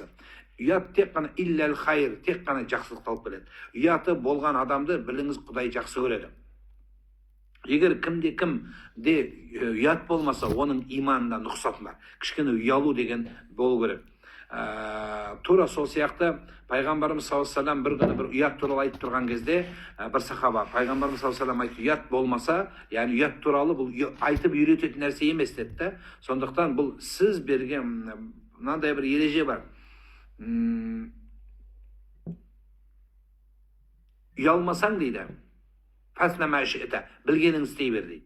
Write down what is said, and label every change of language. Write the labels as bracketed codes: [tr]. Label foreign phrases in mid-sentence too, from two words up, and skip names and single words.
[kk] Ұят тек қана [ar] إلا الخير, [kk] тек қана жақсылық алып келеді. Ұяты болған адамды біліңіз, Құдай жақсы көреді. Егер кімде ұят болмаса, оның иманында нұқсан бар. Кішкене ұялу деген болу керек. Тура сол сияқты пайғамбарымыз [ar] صلى الله عليه وسلم [kk] бір күні бір ұят туралы айтып тұрған кезде бір сахаба пайғамбарымыз [ar] صلى الله عليه وسلم [kk] айтты, ұят болмаса, яғни ұят туралы бұл айтып үйрететін нәрсе емес деді. Сондықтан бұл сіз берген мынандай бір ереже бар. Ұялмасаң дейді, білгеніңді істей бер дейді.